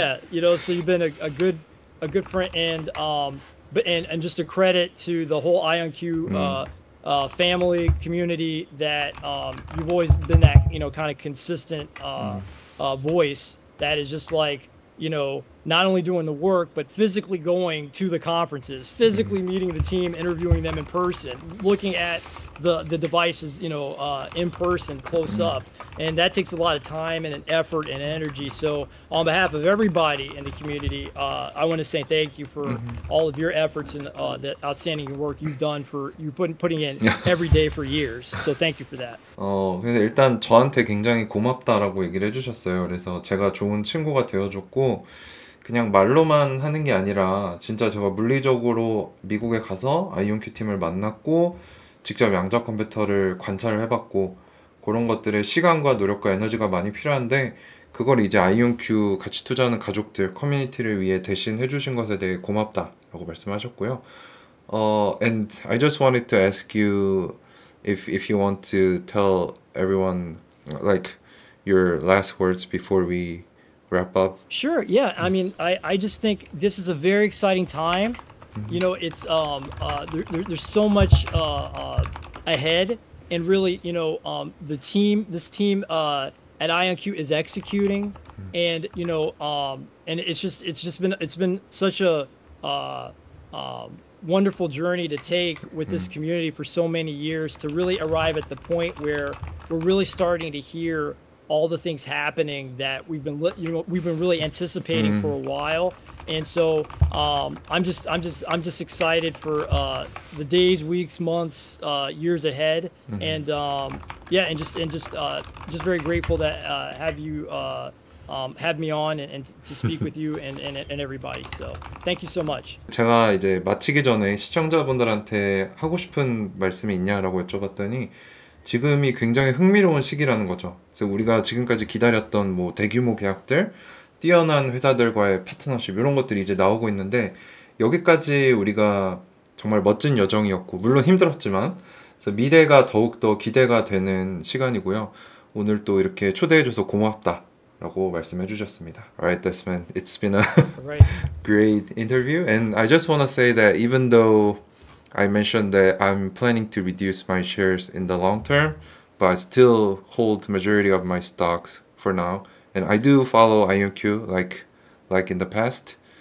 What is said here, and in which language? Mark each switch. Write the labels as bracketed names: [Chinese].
[English] You know, so you've been a good friend, and but and just a credit to the whole IonQ family community that you've always been that kind of consistent voice that is just like not only doing the work but physically going to the conferences, physically meeting the team, interviewing them in person, looking at the devices in person, close up, and that takes a lot of time and an effort and energy. So on behalf of everybody in the community, I want to say thank you for all of your efforts and the outstanding work you've done for putting in every day for years. So thank you for that. [Korean] 그래서 일단 저한테 굉장히 고맙다라고 얘기를 해주셨어요. 그래서 제가 좋은 친구가 되어줬고 그냥 말로만 하는 게 아니라 진짜 제가 물리적으로 미국에 가서 아이온큐 팀을 만났고 직접 양자 컴퓨터를 관찰을 해봤고 그런 것들의 시간과 노력과 에너지가 많이 필요한데 그걸 이제 아이온큐 같이 투자하는 가족들 커뮤니티를 위해 대신 해주신 것에 대해 고맙다라고 말씀하셨고요. [English] And I just wanted to ask you if you want to tell everyone like your last words before we wrap up. Sure. Yeah. I mean, I just think this is a very exciting time. It's there's so much ahead, and really, this team at IonQ is executing, and and it's been such a wonderful journey to take with this community for so many years to really arrive at the point where we're really starting to hear all the things happening that we've been really anticipating for a while. And so I'm just excited for the days, weeks, months, years ahead, and just very grateful that have you had me on and to speak with you and everybody. So thank you so much. [Korean] 제가 이제 마치기 전에 시청자분들한테 하고 싶은 말씀이 있냐라고 여쭤봤더니 지금이 굉장히 흥미로운 시기라는 거죠. 그래서 우리가 지금까지 기다렸던 뭐 대규모 계약들, 뛰어난 회사들과의 파트너십 이런 것들이 이제 나오고 있는데 여기까지 우리가 정말 멋진 여정이었고 물론 힘들었지만 그래서 미래가 더욱더 기대가 되는 시간이고요. 오늘 또 이렇게 초대해줘서 고맙다라고 말씀해 주셨습니다. [English] Alright, Desmond, it's been a great interview, and I just want to say that even though I mentioned that I'm planning to reduce my shares in the long term, but I still hold the majority of my stocks for now. And I do follow IonQ like in the past.